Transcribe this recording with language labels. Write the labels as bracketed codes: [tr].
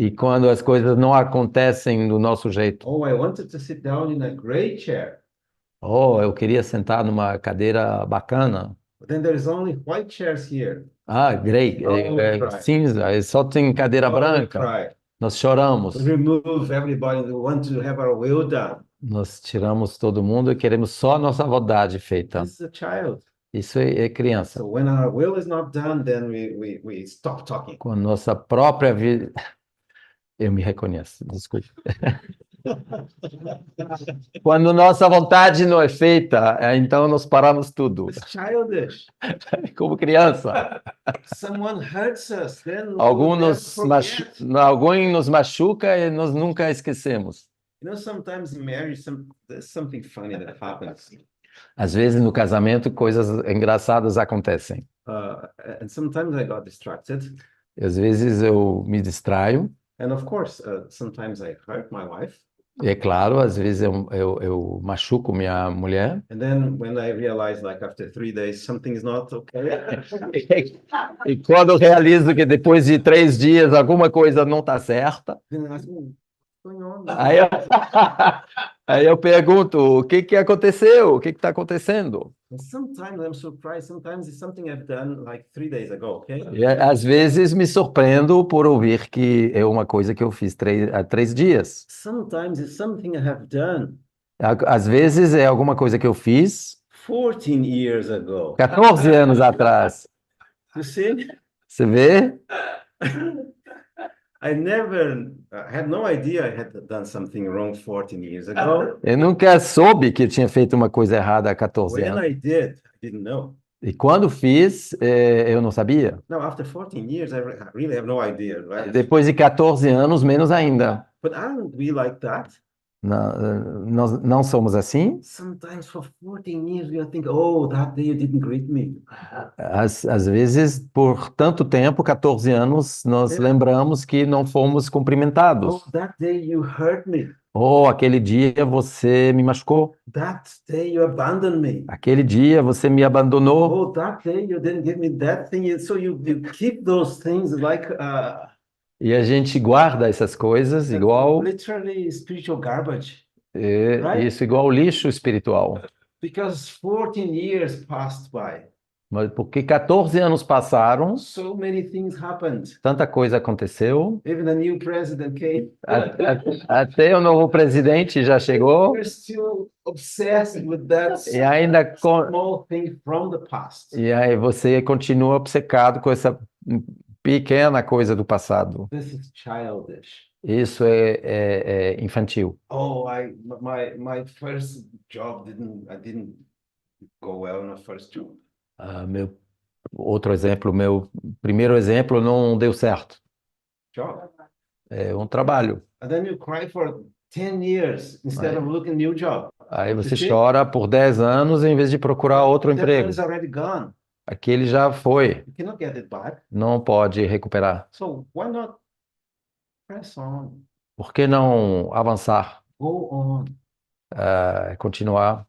[pt] E quando as coisas não acontecem do nosso jeito. [en] Oh, I wanted to sit down in a great chair, [pt] Oh, eu queria sentar numa cadeira bacana. [en] but then there is only white chairs here. Ah, grey, Oh, cry. [pt] cinza, só tem cadeira Oh, branca. [en] cry. [pt] Nós choramos, [en] We remove everybody. We want to have our will done. [pt] nós tiramos todo mundo e queremos só a nossa vontade feita. [en] This is a child. [pt] Isso é criança. [en] So when our will is not done, then we stop talking. [pt] Com a nossa própria vida. Eu me reconheço, desculpe. Quando nossa vontade não é feita, então nós paramos tudo. [en] It's childish. [pt] Como criança. [en] Someone hurts us, then we [pt] Algum [en] never forget. [pt] alguém nos machuca e nós nunca esquecemos. [en] You know, sometimes in marriage, there's something funny that happens. [pt] Às vezes no casamento coisas engraçadas acontecem. [en] And sometimes I got distracted. [pt] Às vezes eu me distraio. [en] And of course, sometimes I hurt my wife. [pt] E é claro, às vezes eu machuco minha mulher. [en] And then when I realize, like after 3 days, something is not okay. [pt] E quando eu realizo que depois de 3 dias alguma coisa não está certa, [en] Then I ask, what's going on? [pt] aí eu, aí eu pergunto, o que que aconteceu? O que está acontecendo? [en] And sometimes I'm surprised. Sometimes it's something I've done like 3 days ago, okay? [pt] E às vezes me surpreendo por ouvir que é uma coisa que eu fiz há 3 dias. [en] Sometimes it's something I have done [pt] Às vezes é alguma coisa que eu fiz [en] 14 years ago. [pt] 14 anos atrás. [en] You see? [pt] Você vê? [en] I never I had no idea I had done something wrong 14 years ago. [pt] Eu nunca soube que eu tinha feito uma coisa errada há 14 [en] When [pt] anos. [en] I didn't know. [pt] E quando fiz, eu não sabia. [en] Now, after 14 years, I really have no idea, right? [pt] Depois de 14 anos, menos ainda. [en] But aren't we like that? [pt] Nós não somos assim. [en] Sometimes for 14 years, we think, oh, that day you didn't greet me. [pt] Às vezes, por tanto tempo, 14 anos, nós lembramos que não fomos Oh, cumprimentados. [en] that day you hurt me. [pt] Oh, aquele dia você me machucou. [en] That day you abandoned me. [pt] Aquele dia você me abandonou. [en] Oh, that day you didn't give me that thing. So you keep those things like [pt] E a gente guarda essas coisas igual, [en] literally spiritual garbage. Right? [pt] isso igual lixo espiritual. [en] Because 14 years passed by. [pt] Mas porque 14 anos passaram, [en] So many things happened. [pt] tanta coisa aconteceu. [en] Even a new president came. [pt] Até o novo presidente já chegou [en] We're still obsessed with that [pt] e ainda [en] small thing from the past. [pt] e aí você continua obcecado com essa pequena coisa do passado. [en] This is childish. [pt] Isso é infantil. [en] Oh, my first job I didn't go well in my first job. [pt] Outro exemplo, meu primeiro exemplo não deu certo. [en] Job. [pt] É um trabalho. [en] And then you cry for 10 years instead of looking new job. [pt] Aí você [en] see? [pt] chora por 10 anos em vez de procurar outro [en] That [pt] emprego. [en] one is already gone. [pt] Aquele já foi, [en] You cannot get it back. [pt] não pode recuperar. [en] So why not press on? [pt] Por que não avançar, [en] Go on. [pt] continuar,